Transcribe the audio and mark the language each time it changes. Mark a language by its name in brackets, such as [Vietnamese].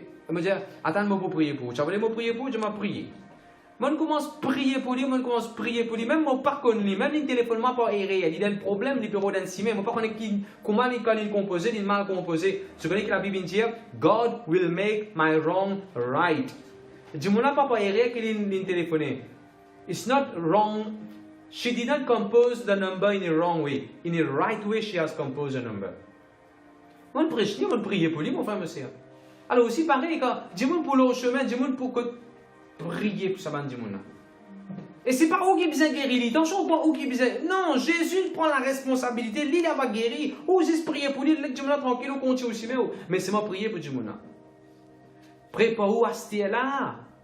[French] Je dis, attends-moi pour prier pour vous. Tu veux prier pour vous, je vais prier. Moi, je commence à prier pour lui, même moi, par contre, même le téléphone, moi, pas erré. Il a un problème, le bureau d'un ciment, moi, pas connaître comment il composé, il est mal composé. Je connais que la Bible dit, [English] God will make my wrong right. [French] Je dis, moi, pas erré qu'il téléphoné. [English] It's not wrong. She did not compose the number in a wrong way. In a right way, she has composed a number. [French] On prêche, on prie pour lui, mon frère, monsieur. Alors aussi, pareil, quand dis-moi pour le chemin, dis-moi pour que prier pour ça, dis-moi. Et c'est pas où qui besoin de guérir, attention, pas où qui besoin. Non, Jésus prend la responsabilité, lui, il va guérir. Ou juste prier pour lui, dis-moi tranquille, on continue aussi, mais c'est moi prier pour dis-moi. Prépare-vous à ce là.